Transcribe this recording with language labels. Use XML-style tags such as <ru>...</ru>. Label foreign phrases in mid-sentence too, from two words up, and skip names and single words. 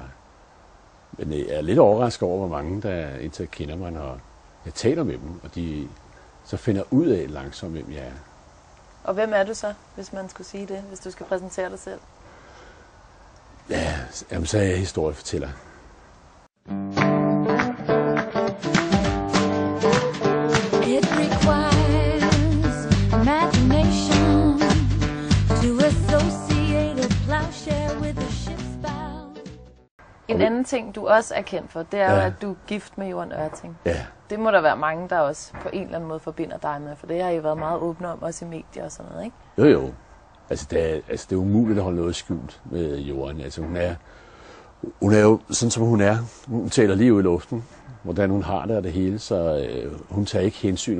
<da>Men jeg er lidt overrasket over, hvor mange, der indtil kender mig, når jeg taler med dem, og de så finder ud af langsomt, hvem jeg er. Og hvem er du så, hvis man skulle sige det, hvis du skal præsentere dig selv? Ja, jamen, så er jeg historiefortæller.</da> <en>It requires imagination to associate a plowshare with a ship's bow.</en> <da>En anden ting, du også er kendt for, det er jo, at du er gift med Jørgen Ørting. Ja. Det må der være mange, der også på en eller anden måde forbinder dig med, for det har I været meget åbne om, også i medier og sådan noget, ikke? Jo. Altså det er umuligt at holde noget skjult med Jørgen. Altså hun er jo sådan, som hun er. Hun taler lige ud i luften, hvordan hun har det og det hele, så hun tager ikke hensyn.</da>